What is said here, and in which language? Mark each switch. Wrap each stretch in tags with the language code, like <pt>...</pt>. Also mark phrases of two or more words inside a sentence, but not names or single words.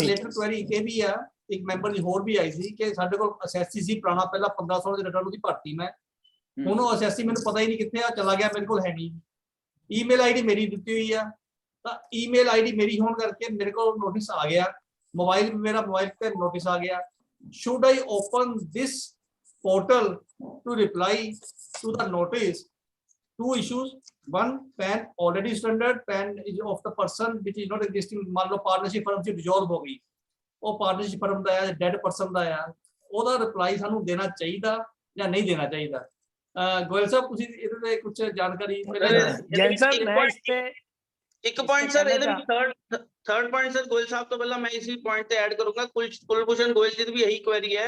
<en>related query</en> <pa>ਇਹ ਵੀ ਆ, ਇੱਕ ਮੈਂਬਰ ਦੀ ਹੋਰ ਵੀ ਆਈ ਸੀ ਕਿ ਸਾਡੇ ਕੋਲ ਅਸੈਸੀ ਸੀ ਪੁਰਾਣਾ, ਪਹਿਲਾਂ 1500 ਦੇ ਰਿਟਰਨ ਉਹਦੀ ਭਰਤੀ ਮੈਂ, ਹੁਣ ਉਹ ਅਸੈਸੀ ਮੈਨੂੰ ਪਤਾ ਹੀ ਨਹੀਂ ਕਿੱਥੇ ਆ, ਚਲਾ ਗਿਆ, ਮੇਰੇ ਕੋਲ ਹੈ ਨਹੀਂ।</pa> <en>email ID</en> <pa>ਮੇਰੀ ਦਿੱਤੀ ਹੋਈ ਆ, ਤਾਂ</pa> <en>email ID</en> <pa>ਮੇਰੀ ਹੋਣ ਕਰਕੇ ਮੇਰੇ ਕੋਲ ਨੋਟਿਸ ਆ ਗਿਆ, ਮੋਬਾਈਲ ਮੇਰਾ ਮੋਬਾਈਲ ਤੇ ਨੋਟਿਸ ਆ ਗਿਆ।</pa> <en>should I open this portal to reply to the notice? Two issues: one, PAN already standard, PAN is of the person which is not existing।</en> <hi>मान लो</hi> <en>partnership firm</en> <hi>से dissolve हो गई, वो</hi> <en>partnership firm</en> <pa>ਦਾ ਹੈ,</pa> <en>dead person</en> <pa>ਦਾ ਹੈ, ਉਹਦਾ ਰਿਪਲਾਈ ਸਾਨੂੰ ਦੇਣਾ ਚਾਹੀਦਾ ਜਾਂ ਨਹੀਂ ਦੇਣਾ ਚਾਹੀਦਾ? ਗੋਇਲ ਸਾਹਿਬ ਤੁਸੀਂ ਇਹਦੇ ਤੇ ਕੁਝ ਜਾਣਕਾਰੀ? ਜੈਨ ਸਾਹਿਬ ਮੈਂ ਇਸ ਤੇ ਇੱਕ ਪੁਆਇੰਟ ਸਰ, ਇਹਦੇ ਵਿੱਚ</pa> <en>third point sir,</en> <pa>ਗੋਇਲ ਸਾਹਿਬ ਤੋਂ ਪਹਿਲਾਂ ਮੈਂ ਇसी ਪੁਆਇੰਟ ਤੇ ਐਡ ਕਰੂੰਗਾ। ਕੁਲਭੂਸ਼ਣ ਗੋਇਲ ਜੀ ਦੀ ਵੀ ਇਹੀ ਕੁਐਰੀ ਹੈ।</pa>